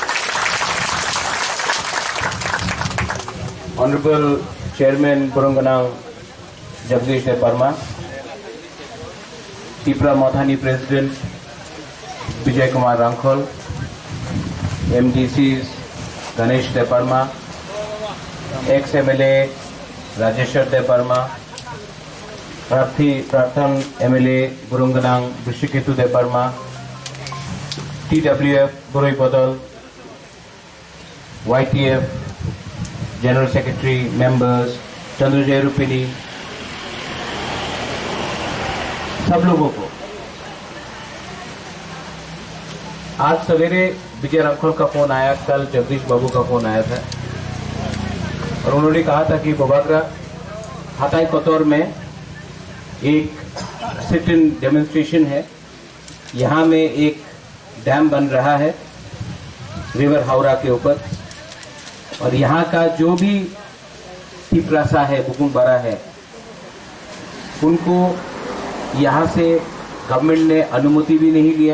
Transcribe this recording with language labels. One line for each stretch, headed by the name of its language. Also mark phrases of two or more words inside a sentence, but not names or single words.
English: Honorable Chairman Burunganang Jagdish Deparma, Tipra Mathani President Vijay Kumar Rankhol, MDCs Ganesh Deparma, ex-MLA Rajeshwar Deparma, Prathan MLA Burunganang Vishiketu Deparma, TWF Buroi Bodal, YTF General Secretary members,
Hindi: चंद्रजय रूपिनी, सब लोगों को आज सवेरे विजय रांखोल का फोन आया, कल जगदीश बाबू का फोन आया था और उन्होंने कहा था कि बोबागरा हाताई कोतौर में एक
English: sit in demonstration
Hindi: है, यहाँ में एक डैम बन रहा है रिवर हावड़ा के ऊपर और यहाँ का जो भी तिपरासा है, बुकुमबारा है, उनको यहाँ से गवर्नमेंट ने अनुमति भी नहीं लिया।